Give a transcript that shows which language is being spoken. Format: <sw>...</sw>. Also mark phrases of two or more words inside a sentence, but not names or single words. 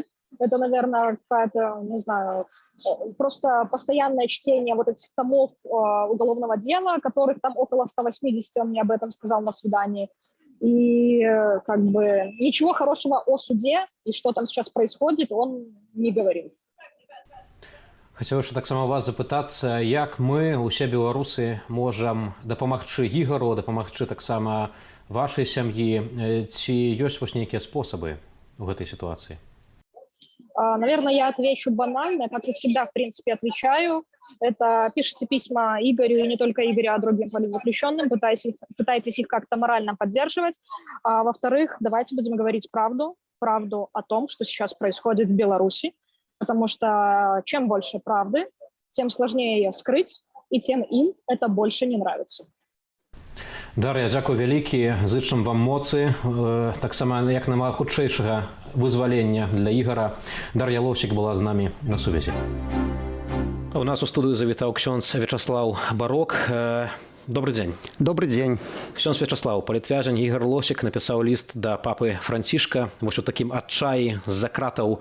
<ru>Это, наверное, какая-то, не знаю, просто постоянное чтение вот этих томов уголовного дела, которых там около 180, он мне об этом сказал на свидании. И как бы ничего хорошего о суде и что там сейчас происходит он не говорил.</ru> <be>Хацеў яшчэ таксама вас запытацца, як мы, усе беларусы, можам дапамагчы Ігару, дапамагчы таксама вашай сям'і, ці ёсць вось нейкія спосабы ў гэтай ситуации?</be> <ru>Наверное, я отвечу банально, как и всегда, в принципе, отвечаю. Это пишите письма Игорю, и не только Игорю, а другим политзаключенным, пытайтесь их как-то морально поддерживать. А во-вторых, давайте будем говорить правду о том, что сейчас происходит в Беларуси, потому что чем больше правды, тем сложнее ее скрыть, и тем им это больше не нравится.</ru> <be>Дар'я, дзякуй вялікі, зычым вам моцы, таксама як нама хутчэйшага вызвалення для Ігара. Дар'я Лосік была з намі на сувязі. У нас у студыю завітаў ксёндз Вячаслаў Барок. Добрый дзень.</be> <ru>Добрый день.</ru> <be>Ксёндз Вячаслаў, палітвязень Ігар Лосік напісаў ліст да папы Францішка вось у такім адчаі з-за кратаў.</be>